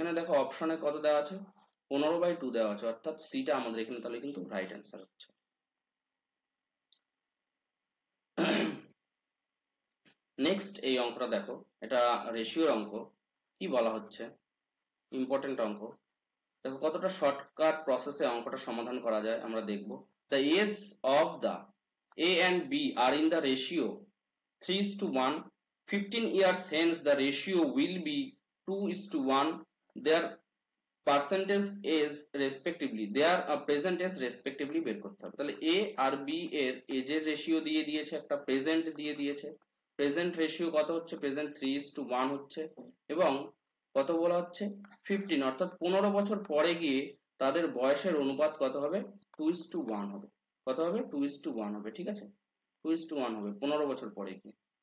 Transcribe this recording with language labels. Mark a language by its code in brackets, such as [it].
[bn] এখানে দেখো অপশনে কত দেওয়া আছে 15/2 দেওয়া আছে, অর্থাৎ সিটা আমাদের এখানে তাহলে কিন্তু রাইট অ্যান্সার হচ্ছে। নেক্সট এই অঙ্কটা দেখো, এটা রেশিওর অঙ্ক, কি বলা হচ্ছে ইম্পর্টেন্ট অঙ্ক, দেখো কতটা শর্টকাট প্রসেসে অঙ্কটা সমাধান করা যায় আমরা দেখব। [en] The age of the A and B are in the ratio 3:1, 15 years hence the ratio will be 2:1, their percentage is respectively, their present is respectively [bn] বের করতে হবে। তাহলে A আর B এর এজের রেশিও দিয়ে দিয়েছে, একটা প্রেজেন্ট দিয়ে দিয়েছে, প্রেজেন্ট রেশিও কত হচ্ছে প্রেজেন্ট 3:1 হচ্ছে, এবং কত বলা হচ্ছে 15, অর্থাৎ 15 বছর পরে গিয়ে তাদের বয়সের অনুপাত কত হবে 2:1 হবে, কত হবে 2:1 হবে, ঠিক আছে, 2:1 হবে 15 বছর পরে গিয়ে।